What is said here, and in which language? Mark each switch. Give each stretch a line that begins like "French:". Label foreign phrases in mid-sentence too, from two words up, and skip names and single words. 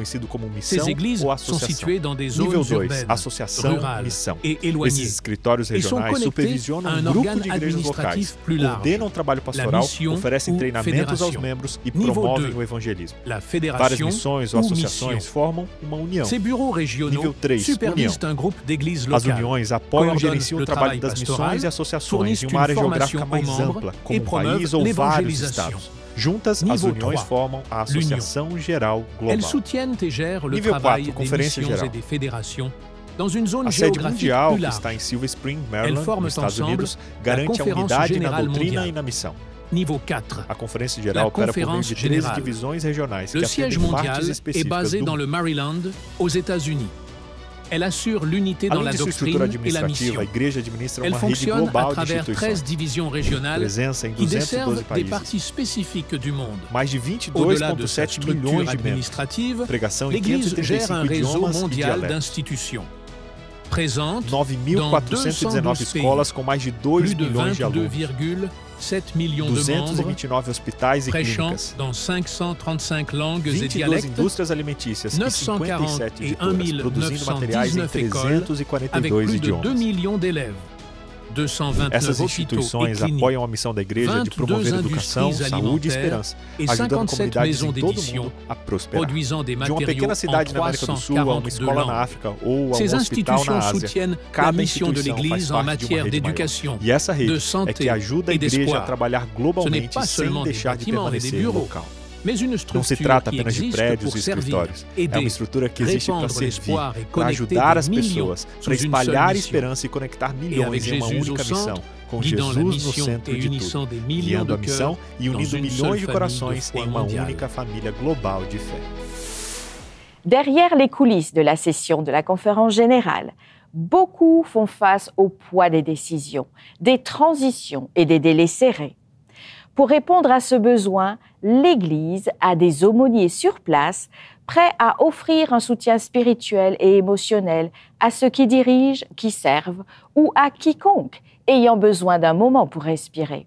French: Ces églises sont situées dans des zones urbaines, rurales et éloignées et sont connectées à un organe administratif plus large, la mission ou fédération. Niveau 2, la fédération ou mission. Ces bureaux régionaux supervisent un groupe d'églises locales, coordonnent le travail pastoral, fournissent une formation aux membres et promeuvent l'évangélisation.
Portuguese: Juntas, as uniões formam a Associação Geral Global.
French: Elles soutiennent et gèrent le travail des missions et des fédérations dans une zone
Portuguese: A sede
French: géographique
Portuguese: mundial,
French: plus que large.
Portuguese: está em Silver Spring,
French: Elles
Portuguese: Maryland,
French: forment
Portuguese: nos Estados
French: ensemble
Portuguese: Unidos,
French: la
Portuguese: garante a
French: Conférence
Portuguese: unidade na
French: Générale
Portuguese: doutrina
French: Mondiale.
Portuguese: e na missão.
French: Niveau 4.
Portuguese: A Conferência Geral opera por meio de 13
French: Générale.
Portuguese: divisões regionais
French: Le
Portuguese: que
French: siège
Portuguese: atendem
French: mondial
Portuguese: partes
French: est
Portuguese: específicas
French: basé
Portuguese: do
French: dans le Maryland, aux États-Unis. Elle assure l'unité dans
Portuguese: Além
French: la
Portuguese: de sua
French: doctrine
Portuguese: estrutura
French: et la mission.
Portuguese: administrativa, a igreja administra
French: Elle
Portuguese: uma rede
French: fonctionne à
Portuguese: global de
French: travers 13
Portuguese: instituições.
French: divisions régionales
Portuguese: Presença em
French: qui
Portuguese: 212
French: desservent des
Portuguese: países.
French: parties spécifiques du monde.
Portuguese: Mais de
French: Au-delà de sa
Portuguese: 22,7
French: structure
Portuguese: milhões de membros.
French: administrative,
Portuguese: Pregação em
French: l'Église gère un
Portuguese: 535
French: réseau
Portuguese: idiomas e
French: mondial
Portuguese: dialetos.
French: d'institutions. Présente
Portuguese: 9.419
French: 212
Portuguese: escolas com mais de 2
French: plus de
Portuguese: milhões de alunos.
French: 7 millions de membres,
Portuguese: 229 hospitais e
French: prêchant
Portuguese: clínicas,
French: dans 535 langues et
Portuguese: 22
French: dialectes,
Portuguese: indústrias alimentícias e
French: 940
Portuguese: 57
French: et
Portuguese: editoras, produzindo materiais em
French: 1919 écoles, avec
Portuguese: 342
French: plus de 2
Portuguese: idiomas.
French: millions d'élèves, 229
Portuguese: Essas
French: hôpitaux et
Portuguese: instituições
French: cliniques,
Portuguese: apoiam a missão da igreja de
French: 22
Portuguese: promover educação, indústrias saúde e
French: alimentaires
Portuguese: esperança,
French: et
Portuguese: ajudando
French: 57
Portuguese: comunidades
French: maisons
Portuguese: em todo o
French: d'édition,
Portuguese: mundo a prosperar.
French: produisant des
Portuguese: De uma
French: matériaux
Portuguese: pequena
French: en
Portuguese: cidade na América do Sul a uma
French: 342
Portuguese: escola na
French: langues.
Portuguese: África ou a
French: Ces
Portuguese: um hospital na
French: institutions
Portuguese: Ásia,
French: soutiennent la
Portuguese: cada
French: mission de
Portuguese: instituição faz
French: l'Église en
Portuguese: parte de uma
French: matière
Portuguese: rede
French: d'éducation,
Portuguese: maior. E essa
French: de
Portuguese: rede é
French: santé
Portuguese: que ajuda a
French: et
Portuguese: igreja a
French: d'espoir.
Portuguese: trabalhar
French: Ce n'est
Portuguese: globalmente
French: pas
Portuguese: sem
French: seulement des
Portuguese: deixar de
French: bâtiments et des
Portuguese: permanecer
French: bureaux,
Portuguese: local.
French: mais une
Portuguese: Não se
French: structure
Portuguese: trata
French: qui
Portuguese: apenas de
French: existe
Portuguese: prédios
French: pour
Portuguese: e
French: servir,
Portuguese: escritórios. É
French: aider,
Portuguese: uma estrutura que existe para
French: répandre
Portuguese: servir,
French: l'espoir et
Portuguese: para
French: connecter
Portuguese: ajudar
French: des
Portuguese: as
French: millions
Portuguese: pessoas,
French: sous
Portuguese: para
French: une seule
Portuguese: espalhar a
French: mission.
Portuguese: esperança e conectar
French: Et
Portuguese: milhões
French: avec
Portuguese: em uma
French: Jésus
Portuguese: única
French: au
Portuguese: missão,
French: centre,
Portuguese: com
French: guidant la
Portuguese: Jesus no
French: mission
Portuguese: centro
French: et
Portuguese: de
French: unissant
Portuguese: tudo,
French: des millions
Portuguese: guiando a
French: de
Portuguese: missão
French: cœurs
Portuguese: e
French: dans
Portuguese: unindo
French: une
Portuguese: milhões
French: seule
Portuguese: de
French: famille
Portuguese: corações
French: de foi
Portuguese: em uma
French: mondiale.
Portuguese: única família global de fé.
French: Derrière les coulisses de la session de la conférence générale, beaucoup font face au poids des décisions, des transitions et des délais serrés. Pour répondre à ce besoin, l'Église a des aumôniers sur place, prêts à offrir un soutien spirituel et émotionnel à ceux qui dirigent, qui servent ou à quiconque ayant besoin d'un moment pour respirer.